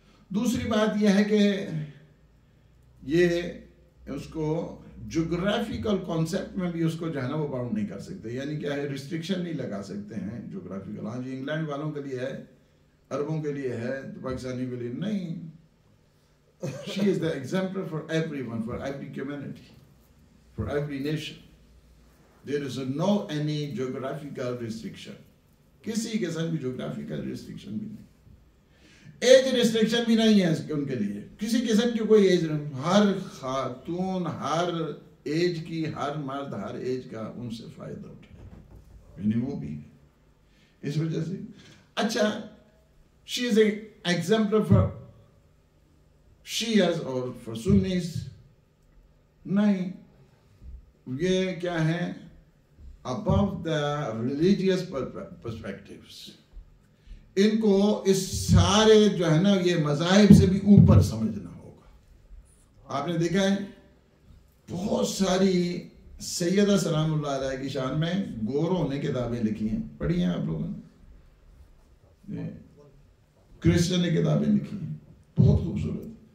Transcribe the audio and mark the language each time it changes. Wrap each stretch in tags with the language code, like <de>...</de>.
<ur>دوسری بات یہ ہے کہ یہ اس کو جغرافیکل کانسیپٹ میں بھی اس کو جو ہے نا وہ باؤنڈ نہیں کر سکتے. یعنی کیا ہے، ریسٹرکشن نہیں لگا سکتے ہیں جغرافیکل. ہاں جی انگلینڈ والوں کے لیے ہے، عربوں کے لیے ہے، تو پاکستانی کے لیے نہیں.</ur> <en>She is the exemplar for everyone, for every community, for every nation. There is no any geographical restriction.</en> <ur>کسی قسم کی جغرافیکل ریسٹرکشن بھی نہیں. ایج ریسٹرکشن بھی نہیں ہے ان کے لیے، کسی قسم کی کوئی ایج نہیں. ہر خاتون ہر ایج کی، ہر مرد ہر ایج کا ان سے فائدہ اٹھائے. یعنی وہ بھی ہے اس وجہ سے. اچھا</ur> <en>she is an exemplar for Shias or for Sunnis.</en> <ur>نہیں، یہ کیا ہے،</ur> <en>above the religious perspectives.</en> <ur>ان کو اس سارے جو ہے نا یہ مذاہب سے بھی اوپر سمجھنا ہوگا. آپ نے دیکھا ہے بہت ساری سیدہ سلام اللہ علیہ کی شان میں گوروں نے کتابیں لکھی ہیں، پڑھی ہیں آپ لوگوں نے؟ کرسچن نے کتابیں لکھی ہیں بہت خوبصورت.</ur>